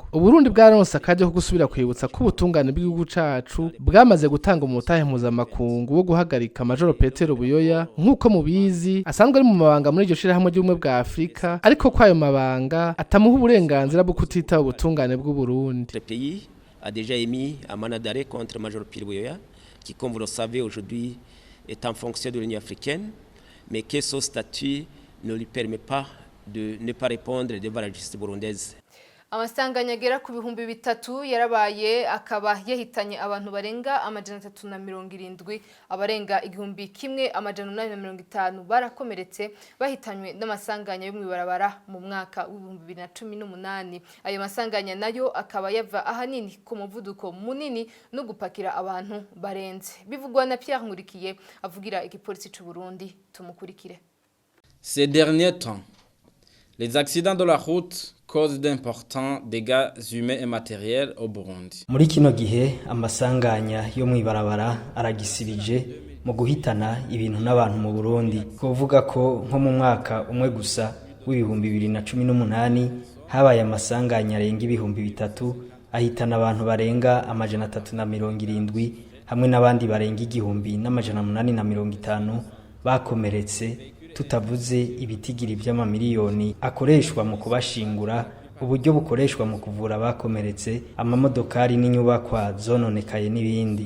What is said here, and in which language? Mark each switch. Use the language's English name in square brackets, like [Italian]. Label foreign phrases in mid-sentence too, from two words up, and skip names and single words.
[Rundi] Burundi bwaronse akaryo ko gusubira kwibutsa ko ubutungane bw'igihugu cacu bwamaze gutanga umutahe mpuzamakungu wo guhagarika Majoro Petero Buyoya, nk'uko mubizi asanzwe ari mu mabanga muri iryo shirahamwe ry'ubumwe bwa Afrika, ariko ko ayo mabanga atamuha uburenganzira bwo kutitaba ubutungane bw'u Burundi. [French] Les pays a déjà émis un mandat d'arrêt contre Major Pierre Buyoya, qui, comme vous le savez, aujourd'hui est en fonction de l'Union africaine, mais que son statut ne lui permet pas de ne pas répondre devant la justice burundaise. [Rundi] Amasanganya agera ku bihumbi bitatu yarabaye akaba yahitanye abantu barenga amajana 370, abarenga igihumbi kimwe amajana 850 barakomeretse bahitanywe n'amasanganya yo mwibarabara mu mwaka wa 2018. Ayo masanganya nayo akaba yava ahanini ku muvuduko munini no gupakira abantu barenze. Bivugwa na Pierre Nkurikiye avugira igipolisi cy'u Burundi, tumukurikire. [French] Ces derniers temps, les accidents de la route causent d'importants dégâts humains et matériels au Burundi. [Rundi] Muri kino gihe amasanganya yo mwibarabara aragisibije mu guhitana ibintu n'abantu mu Burundi. Kuvuga ko nko mu mwaka umwe gusa w'ibihumbi 2018 habaye amasanganya arenga ibihumbi bitatu ahitana abantu barenga amajana 370 hamwe n'abandi barenga igihumbi n'amajana 850 bakomeretse, tutavuze ibitigiri by'amamiliyoni akoreshwa mu kubashingura, uburyo bukoreshwa mu kuvura abakomeretse, amamodokari n'inyubakwa zononekaye n'ibindi.